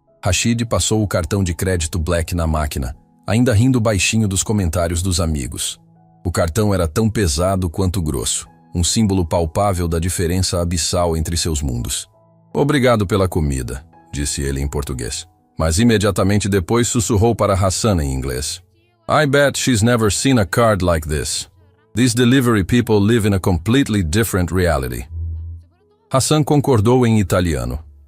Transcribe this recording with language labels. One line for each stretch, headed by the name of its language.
Portuguese: Rashid passou o cartão de crédito Black na máquina, ainda rindo baixinho dos comentários dos amigos. O cartão era tão pesado quanto grosso, um símbolo palpável da diferença abissal entre seus mundos. "Obrigado pela comida", disse ele em português, mas imediatamente depois sussurrou para Hassan em inglês.
English: "I bet she's never seen a card like this. These delivery people live in a completely different reality."
Portuguese: Hassan concordou em italiano.